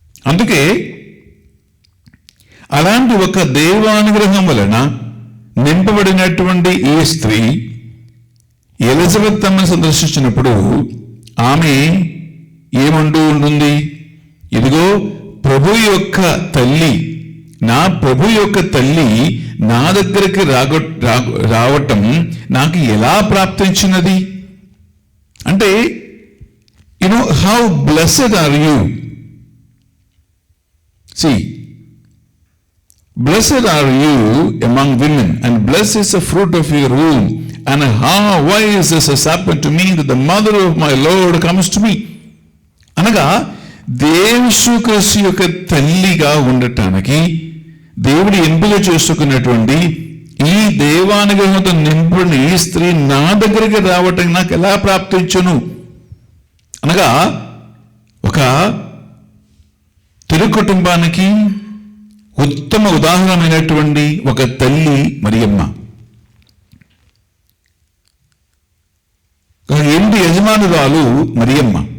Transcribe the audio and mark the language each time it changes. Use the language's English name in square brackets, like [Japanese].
[Telugu] అందుకే అలాంటి ఒక దైవానుగ్రహం వలన నింపబడినటువంటి ఈ స్త్రీ ఎలిజబెత్ అమ్మని సందర్శించినప్పుడు ఆమె ఏమంటూ ఉంటుంది, ఇదిగో ప్రభు యొక్క తల్లి, నా ప్రభు యొక్క తల్లి నా దగ్గరికి రావటం నాకు ఎలా ప్రాప్తించినది అంటే, [English] How blessed are you. See, blessed are you among women, and blessed is the fruit of your womb. And why is this has happened to me, that the mother of my Lord comes to me? [Telugu] అనగా యేసుక్రీస్తు యొక్క తల్లిగా ఉండటానికి దేవుడు ఎంపిక చేసుకున్నటువంటి ఈ దేవానుగ్రహంతో నింపబడిన ఈ స్త్రీ నా దగ్గరికి రావటం నాకు ఎలా ప్రాప్తించును అనగా, ఒక తిరు కుటుంబానికి ఉత్తమ ఉదాహరణమైనటువంటి ఒక తల్లి మరియమ్మ, ఇంటి యజమానురాలు మరియమ్మ.